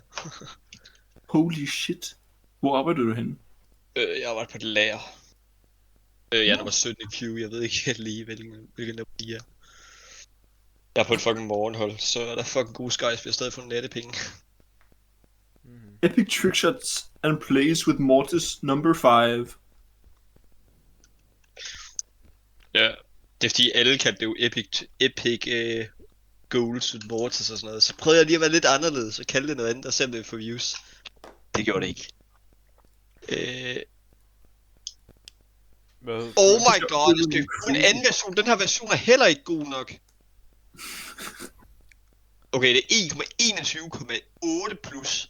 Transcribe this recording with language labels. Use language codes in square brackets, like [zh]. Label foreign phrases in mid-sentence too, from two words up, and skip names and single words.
[en] Holy shit. [da] Hvor arbejder du henne? Jeg arbejder på et lager. Jeg er nummer 17 i Q, jeg ved ikke lige, hvilken nummer de er. Jeg er på et fucking morgenhold, så er der fucking gode skies, vi har stadig fået nattepenge. [en] Epic trickshots and plays with Mortis number 5. [da] Ja, det er fordi alle kaldte det jo [en] epic goals with mortars [da] og sådan noget. Så prøvede jeg lige at være lidt anderledes og kalde det noget andet og se om det for views. Det gjorde det ikke. [en] Oh my god, [da] jeg skal få en anden version. Den her version er heller ikke god nok. Okay, det er 1,21,8 plus.